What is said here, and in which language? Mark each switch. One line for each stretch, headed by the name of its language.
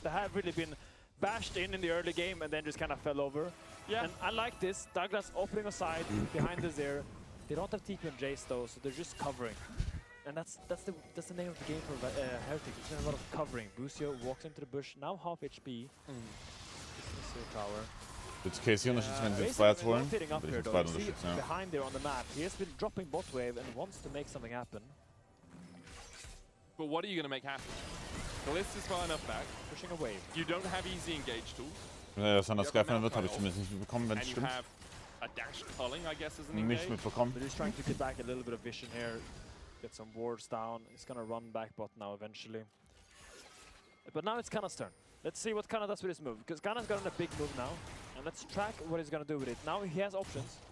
English: They have really been bashed in the early game and then just kind of fell over. Yeah. And I like this. Douglas opening aside behind the Zero. They don't have TP and Jace though, so they're just covering. And that's the name of the game for Heretics. There's a lot of covering. Busio walks into the bush, now half HP. Tower.
German: Jetzt KC unterstützt, wenn sie jetzt Freiheit holen. Würde ich jetzt beide unterstützen, ja.
English: Behind there on the map, he has been dropping bot wave and wants to make something happen. But what are you going to make happen? The list is far enough back. Pushing away. You don't have easy engage tools.
German: Ja, dass anders greifen wird, habe ich zumindest nicht mitbekommen, wenn es stimmt.
English: A dash culling, I guess, as an engage.
German: Nicht mitbekommen.
English: But he's trying to get back a little bit of vision here. Get some wards down. He's gonna run back bot now eventually. But now it's Kana's turn. Let's see what Kana does with his move. Because Kana's got a big move now. And let's track what he's gonna do with it. Now he has options.